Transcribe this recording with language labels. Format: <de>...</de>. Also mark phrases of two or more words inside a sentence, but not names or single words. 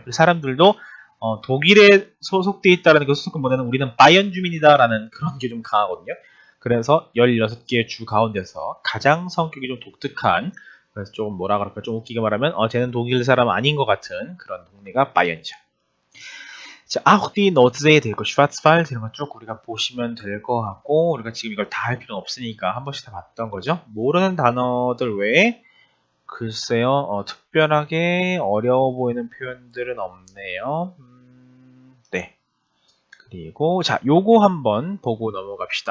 <ko>그래서 사람들도 독일에 소속되어 있다는 그 소속권보다는 우리는 바이언 주민이다라는 그런 게 좀 강하거든요. 그래서 16개의 주 가운데서 가장 성격이 좀 독특한, 그래서 조금 뭐라 그럴까 좀 웃기게 말하면 쟤는 독일 사람 아닌 것 같은 그런 동네가 바이언이죠. 자,</ko> <de>auch die Nordsee</de> <ko>되고 Schwarzwald 이런 거 쭉 우리가 보시면 될 것 같고 우리가 지금 이걸 다 할 필요는 없으니까 한 번씩 다 봤던 거죠. 모르는 단어들 외에 글쎄요, 특별하게 어려워 보이는 표현들은 없네요. 네. 그리고, 자, 요거 한번 보고 넘어갑시다.</ko>